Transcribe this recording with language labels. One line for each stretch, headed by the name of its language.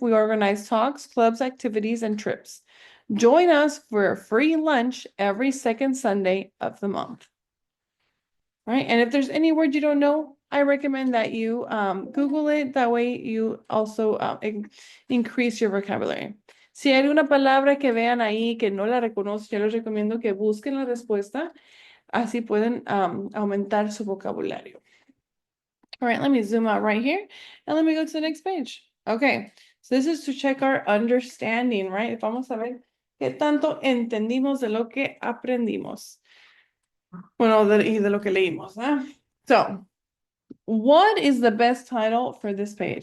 English: We organize talks, clubs, activities, and trips. Join us for a free lunch every second Sunday of the month. All right, and if there's any word you don't know, I recommend that you Google it. That way you also increase your vocabulary.
Spanish: Si hay alguna palabra que vean ahí que no la reconocen, yo les recomiendo que busquen la respuesta. Así pueden aumentar su vocabulario.
English: All right, let me zoom out right here and let me go to the next page. Okay, so this is to check our understanding, right?
Spanish: Vamos a ver qué tanto entendimos de lo que aprendimos. Bueno, y de lo que leímos, ¿eh?
English: So, what is the best title for this page?